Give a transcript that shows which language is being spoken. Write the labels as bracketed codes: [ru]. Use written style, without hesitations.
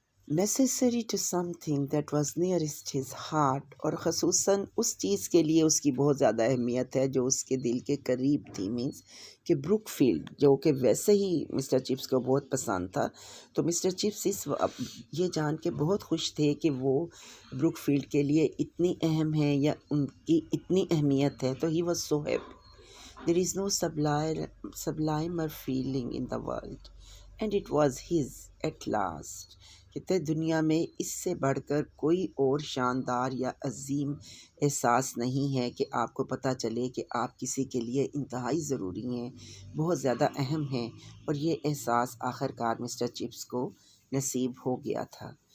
[en] necessary to something that was nearest his heart, [ur] اور خصوصاً اس چیز کے لیے اس کی بہت زیادہ اہمیت ہے جو اس کے دل کے قریب تھی، مینس کہ بروک فیلڈ، جو کہ ویسے ہی مسٹر چپس کو بہت پسند تھا. تو مسٹر چپس یہ جان کے بہت خوش تھے کہ وہ بروک فیلڈ کے لیے اتنی اہم ہے یا ان کی اتنی اہمیت ہے. تو [en] He was so happy. There is no sublimer feeling in the world, and it was his at last. [ur] کہتے دنیا میں اس سے بڑھ کر کوئی اور شاندار یا عظیم احساس نہیں ہے کہ آپ کو پتہ چلے کہ آپ کسی کے لیے انتہائی ضروری ہیں، بہت زیادہ اہم ہیں، اور یہ احساس آخر کار مسٹر چپس کو نصیب ہو گیا تھا.